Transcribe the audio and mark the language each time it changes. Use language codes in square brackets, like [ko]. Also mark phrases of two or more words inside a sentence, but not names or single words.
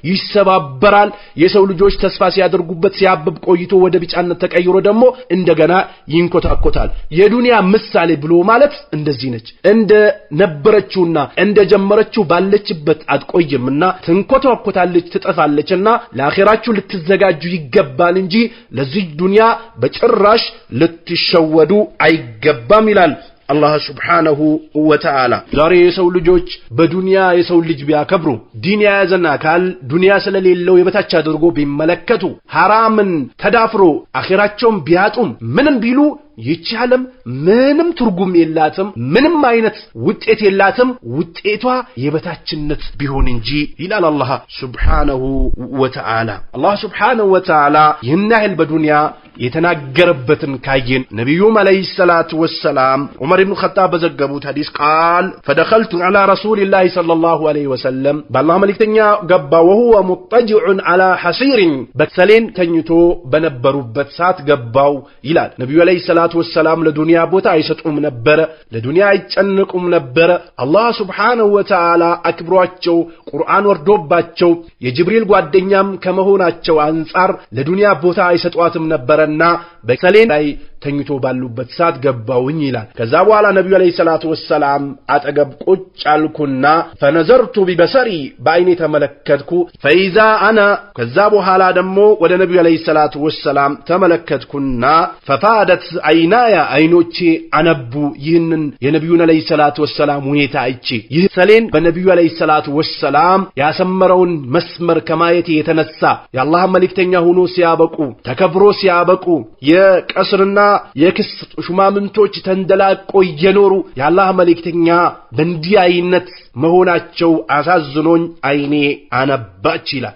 [am] ይሰባበራል የሰው ልጆች ተስፋ ሲያደርጉበት ሲያብብ ቆይቶ ወደ ቢጫነት ተቀይሮ ደግሞ እንደገና ይንኮተወከታል የዱንያ ምሳሌ ብሎ ማለት እንደዚህ ነች እንደ ነበረችውና እንደ ጀመረችው ባለችበት አትቆይምና ትንኮተወከታለች ትጠፋለችና ለአኺራችሁ ልትዘጋጁ ይገባል እንጂ ለዚህ ዱንያ በጭራሽ ልትሸወዱ አይገባም ይላል [ar] الله سبحانه وتعالى [am] ዛሬ የሰው ልጆች በዱንያ የሰው ልጅ ቢያከብሩ ዲን ያዘና ካል ዱንያ ስለሌለው የበታች አድርጎ ቢመለከቱ ሐራምን ተዳፍሮ አኺራቸውን ቢያጡም ምንም ቢሉ ይቻለም ምንም ትርጉም የላትም ምንም አይነት ውጤት የላትም ውጤቷ የበታችነት ቢሆን እንጂ ይላል አላህ [ar] سبحانه وتعالى [am] አላህ [ar] سبحانه وتعالى [am] ይህን በዱንያ የተናገረበትን ካየን ነብዩ [ar] عليه الصلاة والسلام [am] ዑመር ኢብኑ ኸጣብ በዘገቡት ሐዲስ ቃል [ar] فدخلت على رسول الله صلى الله عليه وسلم بالله [am] መልእክተኛ ገባ [ar] وهو مضطجع على حصير [am] በሰሌን ተኝቶ በነበሩበት ሰዓት ገባው ይላል ነብዩ [ar] عليه الصلاة والسلام [am] ለዱንያ ቦታ አይሰጡም ነበር ለዱንያ አይጨነቁም ነበር አላህ [ar] سبحانه وتعالى [am] አክብሯቸው ቁርአን ወርዶባቸው የጅብሪል ጓደኛም ከመሆናቸው አንፃር ለዱንያ ቦታ አይሰጧትም ነበርና በሰሌን ላይ ተኝቶ ባሉበት ሰዓት ገባውኝ ይላል ከዛ በኋላ ነብዩ [ar] عليه الصلاة والسلام [am] አጠገብ ቁጭ አልኩና [ar] فنظرت ببصري [am] በአይኔ ተመለከትኩ [ar] فاذا انا [am] ከዛ በኋላ ደግሞ ወደ ነብዩ [ar] عليه الصلاة والسلام [am] ተመለከትኩና [ar] ففادت عيناي [am] አይኖቼ አነቡ ይህንን የነብዩን [ar] عليه الصلاة والسلام [am] ሁኔታ አይቼ ይህ ሰሌን በነብዩ [ar] عليه الصلاة والسلام [am] ያሰመረውን መስመር ከማየት የተነሳ የአላህ መልእክተኛ ሆኖ ሲያበቁ ተከብሮ ሲያበቁ የቀስርና የክስር ሹማምንቶች ተንደላቆ የኖሩ የአላህ መልእክተኛ በእንዲህ አይነት መሆናቸው አሳዝኖኝ አይኔ አነባች ይላል